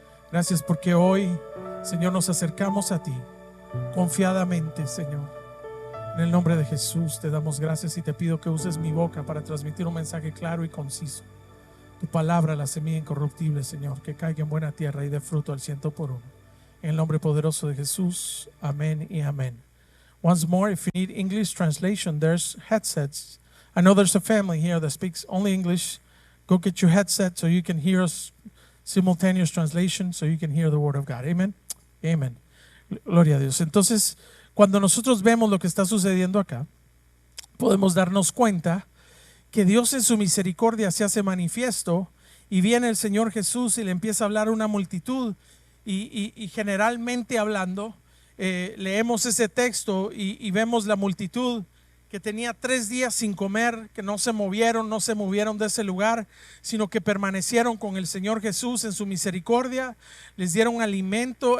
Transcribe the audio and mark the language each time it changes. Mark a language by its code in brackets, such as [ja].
[es] Gracias porque hoy, Señor, nos acercamos a ti confiadamente, Señor. En el nombre de Jesús te damos gracias y te pido que uses mi boca para transmitir un mensaje claro y conciso. Tu palabra, la semilla incorruptible, Señor, que caiga en buena tierra y dé fruto al 100 por 1. En el nombre poderoso de Jesús, amén y amén. [en] Once more, if you need English translation, there's headsets. I know there's a family here that speaks only English. Go get your headset so you can hear us simultaneous translation, so you can hear the word of God. [es] Amen. Amen. Gloria a Dios. Entonces, cuando nosotros vemos lo que está sucediendo acá, podemos darnos cuenta que Dios en su misericordia se hace manifiesto, y viene el Señor Jesús y le empieza a hablar a una multitud, y generalmente hablando, leemos ese texto y vemos la multitud que tenía 3 días sin comer, que no se movieron de ese lugar, sino que permanecieron con el Señor Jesús en su misericordia, les dieron alimento.